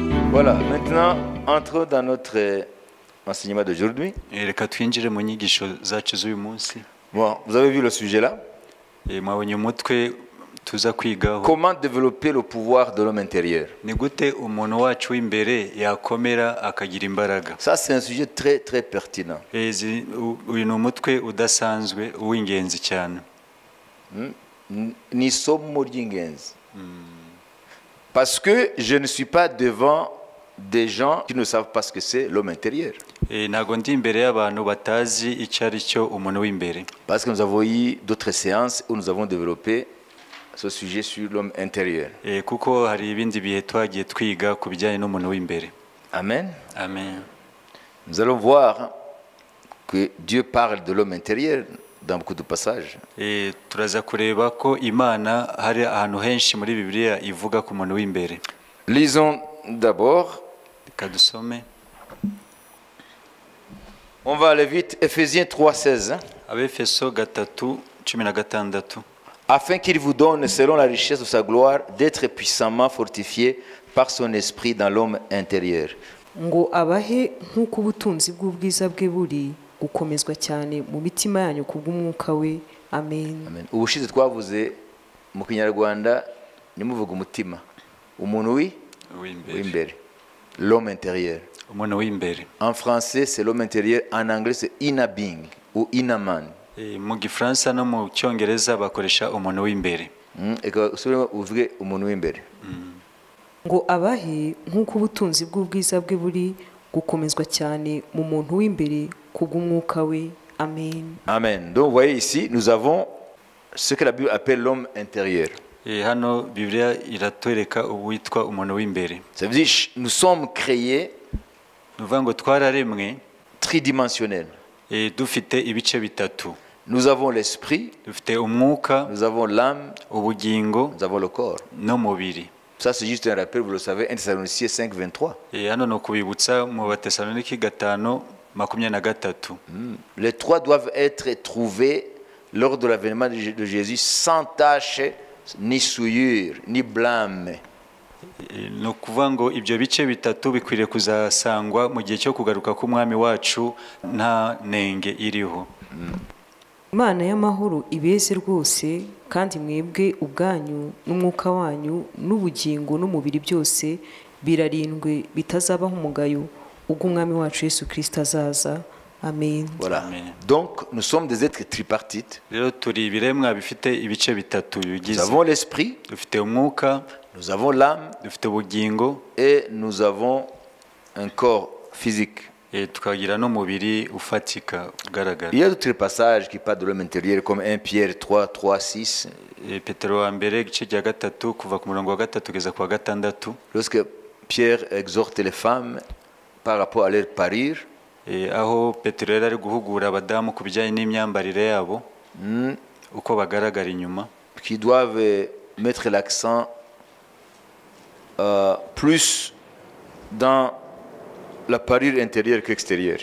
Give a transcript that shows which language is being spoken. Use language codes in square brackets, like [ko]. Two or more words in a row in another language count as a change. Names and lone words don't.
[fr] Voilà, maintenant, entrons dans notre enseignement d'aujourd'hui. [rw] Reka twinjire mu nyigisho zacu z'uyu munsi. [fr] Bon, vous avez vu le sujet là. [rw] Mwabonye umutwe tuza kwigaho. [fr] Comment développer le pouvoir de l'homme intérieur? [rw] Ni gute umuntu wacu w'imbere yakomera akagira imbaraga. [fr] Ça c'est un sujet très très pertinent. [rw] Uyu ni umutwe udasanzwe uw'ingenzi cyane. Ni isomo ry'ingenzi. [fr] Parce que je ne suis pas devant des gens qui ne savent pas ce que c'est l'homme intérieur. [rw] Ntago ndi imbere y'abantu batazi icyo ari cyo umuntu w'imbere. [fr] Parce que nous avons eu d'autres séances où nous avons développé ce sujet sur l'homme intérieur. [rw] Kuko hari ibindi bihe twagiye twiga ku bijyanye n'umuntu w'imbere. Amen. Amen. [fr] Nous allons voir que Dieu parle de l'homme intérieur dans beaucoup de passages. [rw] Turaza kureba ko Imana hari ahantu henshi muri Bibiliya ivuga ku muntu w'imbere. [fr] Lisons d'abord. [rw] Kadusome. [fr] On va aller vite. Ephésiens 3:16. [rw] Abefeso 3:16. [fr] Afin qu'il vous donne, selon la richesse de sa gloire, d'être puissamment fortifié par son esprit dans l'homme intérieur. [rw] Ngo abahe nk'uko ubutunzi bw'ubwiza bwe buri gukomezwa cyane mu mitima yanyu kubw'umwuka we. Amen. Amen. Ubushize twavuze mu Kinyarwanda nimuvuga umutima. Umuntu w'imbere. [fr] L'homme intérieur. [rw] Umuntu w'imbere. [fr] En français, c'est l'homme intérieur. En anglais, c'est [en] inner being [fr] ou [en] inner man. [rw] Mu Gifaransa no mu Cyongereza bakoresha umuntu w'imbere. Uvuge umuntu w'imbere. Ngo abahe nk'uko ubutunzi bw'ubwiza bwe buri gukomezwa cyane mu muntu w'imbere kubw'umwuka we. Amen. Amen. [fr] Donc vous voyez ici, nous avons ce que la Bible appelle l'homme intérieur. [rw] Hano Bibiliya iratwereka uwitwa umuntu w'imbere. [fr] Ça veut dire nous sommes créés tridimensionnels. [rw] Dufite ibice bitatu. [fr] Nous avons l'esprit, [rw] dufite umwuka, [fr] nous avons l'âme, [rw] ubugingo, [fr] nous avons le corps. [rw] N'umubiri. [fr] Ça c'est juste un rappel, vous le savez, 1 Thessaloniciens 5:23. [rw] Hano no kubibutsa mu Batesalonike 5:23. [fr] Les trois doivent être trouvés lors de l'avènement de Jésus sans tache, ni souillure, ni blâme. [rw] No kuvuga ngo ibyo bice bitatu bikwiriye kuzasangwa mu gihe cyo kugaruka k'umwami wacu nta nenge iriho. Imana y'amahoro ibeze rwose kandi mwebwe ubwanyu n'umwuka wanyu n'ubugingo n'umubiri byose birarindwe bitazabaho umugayo ubwo umwami wacu Yesu Kristo azaza. Amen. [fr] Voilà. Amen. Donc nous sommes des êtres tripartites. [rw] Rero turi ibiremwa bifite ibice bitatu bigize. [fr] Nous avons l'esprit, [rw] dufite umwuka, [fr] nous avons l'âme, [rw] dufite ubugingo, [fr] et nous avons un corps physique. [rw] Tukagira n'umubiri ufatika ugaragara. [fr] Il y a d'autres passages qui parlent de l'homme intérieur comme 1 Pierre 3:6. [rw] Petero wa mbere igice cya gatatu kuva ku murongo wa gatatu kugeza ku wa gatandatu. [fr] Lorsque Pierre exhorte les femmes par rapport à leur parure, [rw] aho Petero yari ari guhugura abadamu ku bijyanye n'imyambarire yabo uko bagaragara inyuma, [fr] qui doivent mettre l'accent plus dans la parure intérieure qu'extérieure.